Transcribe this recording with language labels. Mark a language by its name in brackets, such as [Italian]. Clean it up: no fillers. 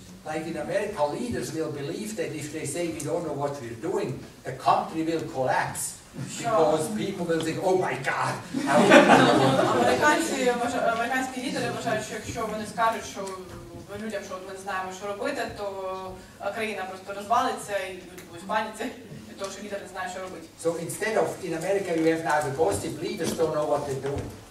[English] Like in America, leaders will believe that if they say we don't know what we're doing, the country will collapse. Because people will think, oh my God. [Ukrainian] Американські лідери вважають, що якщо вони скажуть, що людям, що ми не знаємо, що робити, то країна просто розвалиться і люди будуть в паніці від того, що лідер не знає, що робити. [English] So instead of in America you have now the gossip, leaders don't know what they're doing.